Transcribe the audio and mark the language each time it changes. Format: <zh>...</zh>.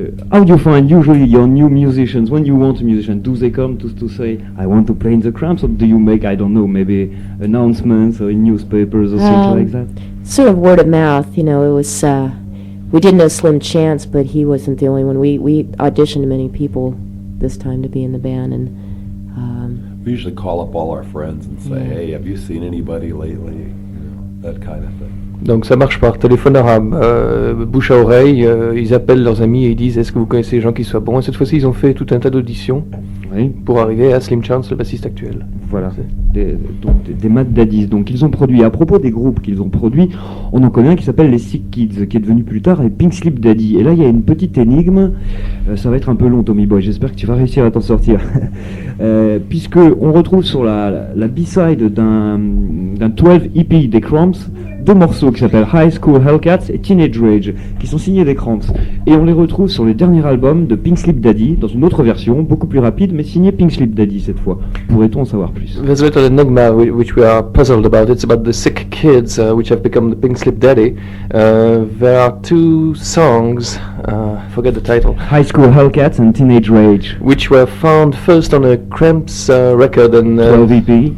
<en>How do you find usually your new musicians, when you want a musician, do they come to say, I want to play in the Cramps, or do you make, I don't know, maybe announcements or in newspapers or things like that? Sort of word of mouth, it was... We did know Slim Chance, but he wasn't the only one. We auditioned many people this time to be in the band, and We usually call up all our friends and say, hey, have you seen anybody lately? That kind of thing.</en> <fr>Donc ça marche par téléphone arabe, bouche à oreille, ils appellent leurs amis et ils disent est-ce que vous connaissez des gens qui soient bons, et cette fois-ci ils ont fait tout un tas d'auditions pour arriver à Slim Chance, le bassiste actuel. Voilà, des Mad Daddies. Donc ils ont produit, à propos des groupes qu'ils ont produits, on en connaît un qui s'appelle les Sick Kids, qui est devenu plus tard les Pink Slip Daddy. Et là il y a une petite énigme, ça va être un peu long Tommy Boy, j'espère que tu vas réussir à t'en sortir. Puisque on retrouve sur la B-side d'un 12 EP des Cramps deux morceaux qui s'appellent High School Hellcats et Teenage Rage, qui sont signés des Cramps. Et on les retrouve sur le dernier album de Pink Slip Daddy, dans une autre version, beaucoup plus rapide, mais signée Pink Slip Daddy cette fois. Pourrait-on en savoir plus?</fr> <en>There's a little enigma which we are puzzled about. It's about the sick kids which have become the Pink Slip Daddy. There are two songs, I forget the title, High School Hellcats and Teenage Rage. which were found first on a Cramps record and 12 EP.</en>